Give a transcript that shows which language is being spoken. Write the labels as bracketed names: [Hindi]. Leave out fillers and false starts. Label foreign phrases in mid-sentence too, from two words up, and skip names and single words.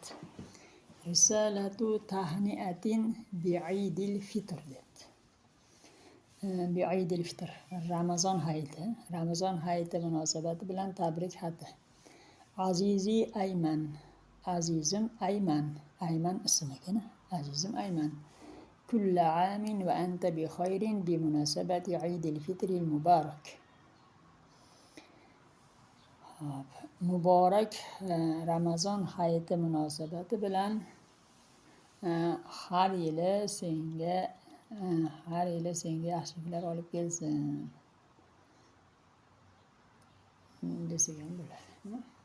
[Arabic] رسالة تهنئة بعيد الفطر dedi. بعيد الفطر. [Uzbek] Ramazon hayiti munosabati bilan tabrik xati. Azizi Ayman. Azizim Ayman. Ayman ismigina. Azizim Ayman. [Arabic] كل عام وأنت بخير بمناسبة عيد الفطر المبارك. [Uzbek] Muborak Ramazon hayiti munosabati bilan har yili senga yaxshiliklar olib kelsin desak ham bo'ladi.